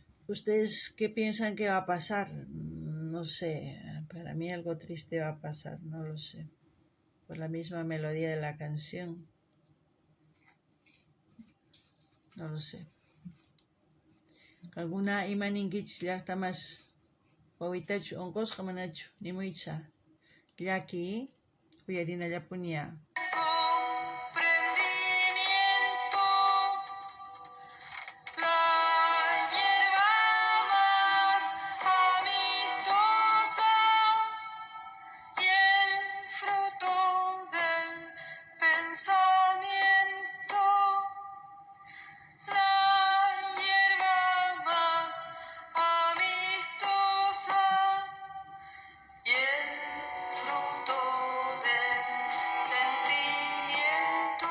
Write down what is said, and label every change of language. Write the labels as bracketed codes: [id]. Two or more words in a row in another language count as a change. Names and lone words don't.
[es] ¿Ustedes qué piensan que va a pasar? No sé, para mí algo triste va a pasar, no lo sé. Por la misma melodía de la canción. No lo sé. [qu] Alguna imaninkichis llaqtamas wawitachu unqusqa manachu nimuycha llaki uyarinallapuña. [es] Comprendimiento, la hierba más amistosa y el fruto del pensamiento. La hierba más amistosa y el fruto del sentimiento.